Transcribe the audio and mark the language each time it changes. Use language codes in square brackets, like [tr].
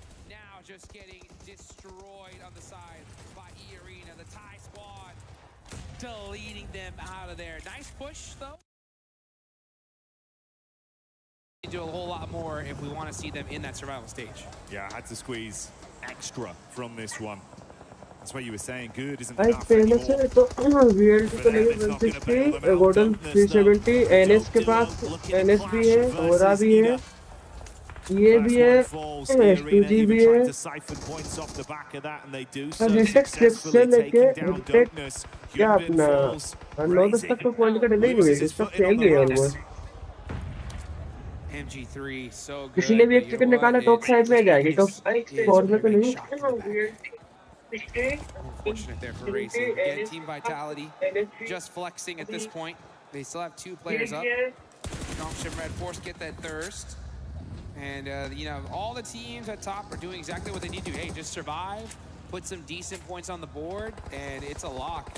[en] Now just getting destroyed on the side by E-Arena, the Thai squad, deleting them out of there. Nice push, though. Do a whole lot more if we want to see them in that survival stage. Yeah, I had to squeeze extra from this one. That's what you were saying. Good isn't enough anymore. [hi] VLT तो नहीं 160, Gordon 370, NS के पास NS भी है, Aura भी है, ये भी है, S2G भी है. से लेके क्या अपना 9-10 तक तो पॉइंट का डिले नहीं है, सब खेल रही है ऑलमोस्ट. [en] MG3 so good. [hi] किसी ने भी एक टिकट निकाला टॉप 5 में जाएगी, टॉप 4 में तो नहीं. [en] Unfortunate there for Racing. Again, Team Vitality just flexing at this point. They still have 2 players up. Youngshim Red Force get that thirst. And, all the teams at top are doing exactly what they need to. Hey, just survive, put some decent points on the board, and it's a lock.